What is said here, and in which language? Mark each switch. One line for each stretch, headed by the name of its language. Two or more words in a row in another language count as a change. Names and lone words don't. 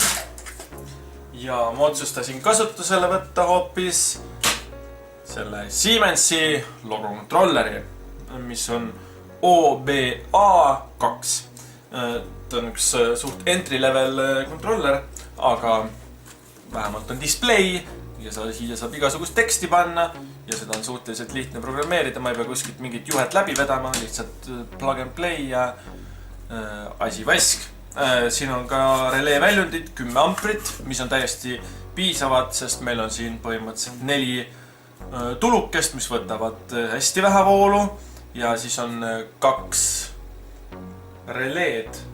Estonian: Ja ma otsustasin kasutusele võtta hoopis selle Siemensi logo kontrolleri, mis on OBA2. Ta on üks suht
English: entry level
Estonian: kontroller, aga vähemalt on display ja siia saab igasugust teksti panna ja seda on suhteliselt lihtne programmeerida, ma ei pea kuskilt mingit juhet läbi vedama, lihtsalt
English: plug and play
Estonian: ja asi vask. Siin on ka relee väljundid 10 amprit, mis on täiesti piisavad, sest meil on siin põhimõtteliselt 4 tulukest, mis võtavad hästi vähe voolu ja siis on 2 releed.